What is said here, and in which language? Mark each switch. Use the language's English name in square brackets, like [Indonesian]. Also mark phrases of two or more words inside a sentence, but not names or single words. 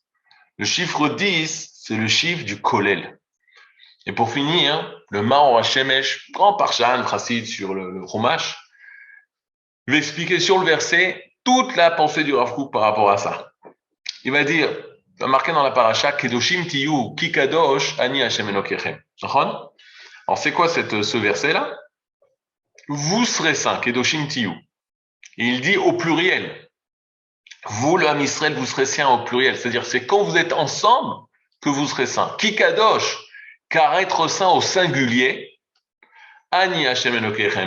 [French] Le chiffre 10, c'est le chiffre du Kolel. Et pour finir, le Maor HaShemesh, grand Parshan, Chassid sur le Chumash, il va expliquer sur le verset toute la pensée du Rav Kook par rapport à ça. Il va dire, il va marquer dans la paracha, [Hebrew] קדושים תהיו כי קדוש אני השם אלוקיכם. [French] Alors, c'est quoi ce verset-là? Vous serez saints, [Hebrew] קדושים תהיו. [French] Et il dit au pluriel. Vous, le [Hebrew] עם ישראל, [French] vous serez saints au pluriel. C'est-à-dire, c'est quand vous êtes ensemble que vous serez saints. [Hebrew] כי קדוש, [French] car être saint au singulier, [Hebrew] אני השם אלוקיכם.